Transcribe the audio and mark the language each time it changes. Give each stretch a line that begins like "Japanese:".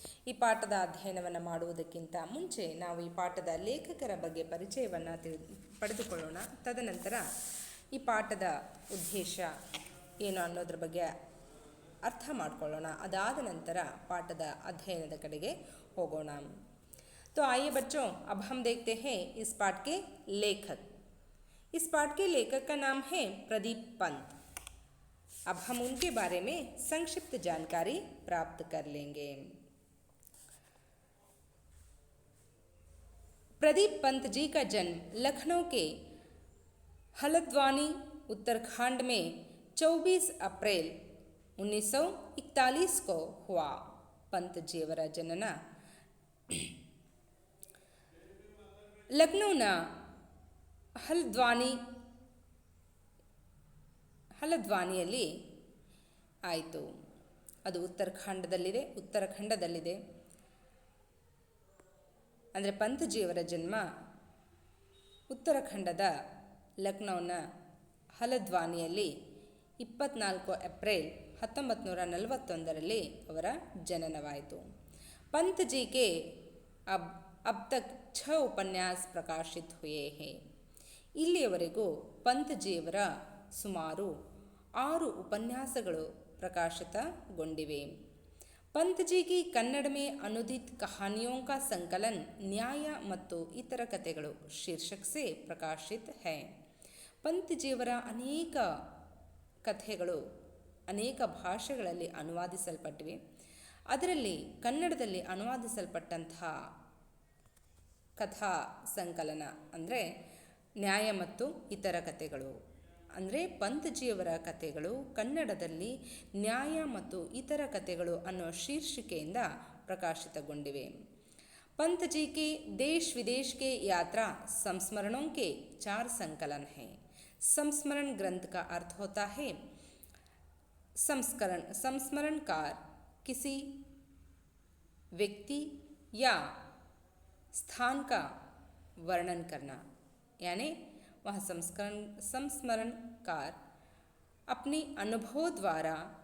Kannada: ಈ ಪಾಠದ ಅಧ್ಯಯನವನ್ನು ಮಾಡುವುದಕ್ಕಿಂತ ಮುಂಚೆ ನಾವು ಈ ಪಾಠದ ಲೇಖಕರ ಬಗ್ಗೆ ಪರಿಚಯವನ್ನು ಪಡೆದುಕೊಳ್ಳೋಣ. ತದನಂತರ ಈ ಪಾಠದ ಉದ್ದೇಶ ಏನು ಅನ್ನೋದ್ರ ಬಗ್ಗೆ ಅರ್ಥ ಮಾಡಿಕೊಳ್ಳೋಣ. ಅದಾದ ನಂತರ ಪಾಠದ ಅಧ್ಯಯನದ ಕಡೆಗೆ ಹೋಗೋಣ.
Hindi: तो आइए बच्चों, अब हम देखते हैं इस पाठ के लेखक. इस पाठ के लेखक का नाम है प्रदीप पंत. अब हम उनके बारे में संक्षिप्त जानकारी प्राप्त कर लेंगे. प्रदीप पंत जी का जन्म लखनऊ के हल्द्वानी उत्तराखंड में 24 अप्रैल 1941 को हुआ.
Kannada: पंत जीवರ ಜನನ ಲಕ್ನೋನ ಹಲ್ದ್ವಾನಿಯಲ್ಲಿ ಆಯಿತು. ಅದು ಉತ್ತರಾಖಂಡದಲ್ಲಿದೆ. ಅಂದರೆ ಪಂತಜಿಯವರ ಜನ್ಮ ಉತ್ತರಾಖಂಡದ ಲಕ್ನೋನ ಹಲ್ದ್ವಾನಿಯಲ್ಲಿ 24 ಏಪ್ರಿಲ್ 1941 ಅವರ ಜನನವಾಯಿತು.
Hindi: पंत जी के अब तक 6
Kannada: ಉಪನ್ಯಾಸ ಪ್ರಕಾಶಿತ
Hindi: हुए हैं.
Kannada: ಇಲ್ಲಿಯವರೆಗೂ ಪಂತಜಿಯವರ ಸುಮಾರು 6 ಉಪನ್ಯಾಸಗಳು ಪ್ರಕಾಶಿತಗೊಂಡಿವೆ.
Hindi: पंत जी की कन्नड़ में अनुदित कहानियों का संकलन न्याय ಮತ್ತು ಇತರ ಕಥೆಗಳು शीर्षक से प्रकाशित है.
Kannada: पंतಜಿಯವರ ಅನೇಕ ಕಥೆಗಳು ಅನೇಕ ಭಾಷೆಗಳಲ್ಲಿ ಅನುವಾದಿಸಲ್ಪಟ್ಟಿವೆ. ಅದರಲ್ಲಿ ಕನ್ನಡದಲ್ಲಿ ಅನುವಾದಿಸಲ್ಪಟ್ಟಂತಹ ಕಥಾ ಸಂಕಲನ ಅಂದರೆ ನ್ಯಾಯ ಮತ್ತು ಇತರ ಕಥೆಗಳು, ಅಂದರೆ ಪಂತಜಿಯವರ ಕಥೆಗಳು ಕನ್ನಡದಲ್ಲಿ ನ್ಯಾಯ ಮತ್ತು ಇತರ ಕಥೆಗಳು ಅನ್ನೋ ಶೀರ್ಷಿಕೆಯಿಂದ ಪ್ರಕಾಶಿತಗೊಂಡಿವೆ.
Hindi: पंतजी के देश विदेश के यात्रा संस्मरणों के 4 संकलन हैं. संस्मरण ग्रंथ का अर्थ होता है संस्मरणकार किसी व्यक्ति या स्थान का वर्णन करना, यानी वह संस्मरणकार अपने अनुभव द्वारा